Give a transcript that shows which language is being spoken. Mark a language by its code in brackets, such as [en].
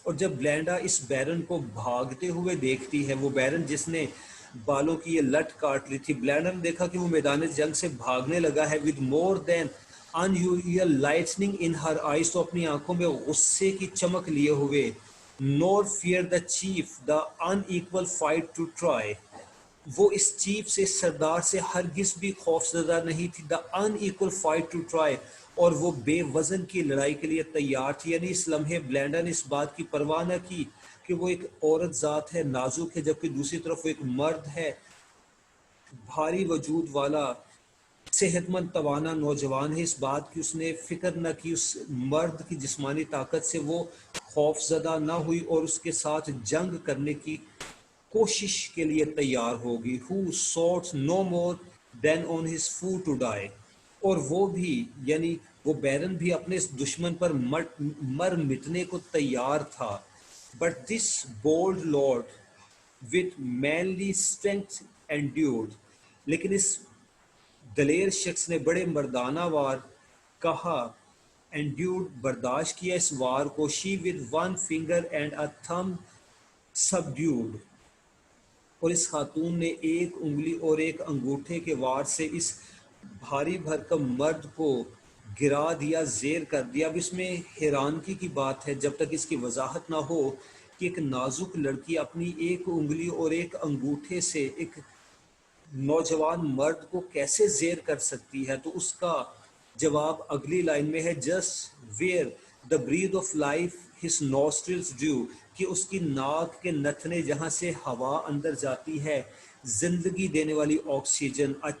[ur] اور جب بلینڈا اس بیرن کو بھاگتے ہوئے دیکھتی ہے، وہ بیرن جس نے بالوں کی یہ لٹ کاٹ لی تھی، بلینڈا نے دیکھا کہ وہ میدان جنگ سے بھاگنے لگا ہے. [en] with more than unusual lightning in her eyes، [ur] تو اپنی آنکھوں میں غصے کی چمک لیے ہوئے. [en] nor fear the chief the unequal fight to try. [ur] وہ اس چیف سے، سردار سے ہرگز بھی خوف زدہ نہیں تھی. [en] the unequal fight to try, [ur] اور وہ بے وزن کی لڑائی کے لیے تیار تھی. یعنی اس لمحے بلینڈا نے اس بات کی پرواہ نہ کی کہ وہ ایک عورت ذات ہے، نازک ہے، جبکہ دوسری طرف وہ ایک مرد ہے، بھاری وجود والا، صحت مند توانا نوجوان ہے. اس بات کی اس نے فکر نہ کی. اس مرد کی جسمانی طاقت سے وہ خوف زدہ نہ ہوئی اور اس کے ساتھ جنگ کرنے کی کوشش کے لیے تیار ہوگی. [en] who sought no more than on his foot to die. [ur] اور وہ بھی یعنی وہ بیرن بھی اپنے اس دشمن پر مر مٹنے کو تیار تھا. [en] but this bold lord with manly strength endured. [ur] لیکن اس دلیر شخص نے بڑے مردانہ وار کہا endured برداشت کیا اس وار کو. [en] she with one finger and a thumb subdued. [ur] اور اس خاتون نے ایک انگلی اور ایک انگوٹھے کے وار سے اس بھاری بھرکم مرد کو گرا دیا، زیر کر دیا۔ اب اس میں حیرانگی کی بات ہے، جب تک اس کی وضاحت نہ ہو کہ ایک نازک لڑکی اپنی ایک انگلی اور ایک انگوٹھے سے ایک نوجوان مرد کو کیسے زیر کر سکتی ہے، تو اس کا جواب اگلی لائن میں ہے، [en] just where the breath of life his nostrils do, [ur] کہ اس کی ناک کے نتھنے جہاں سے ہوا اندر جاتی ہے، زندگی دینے والی آکسیجن،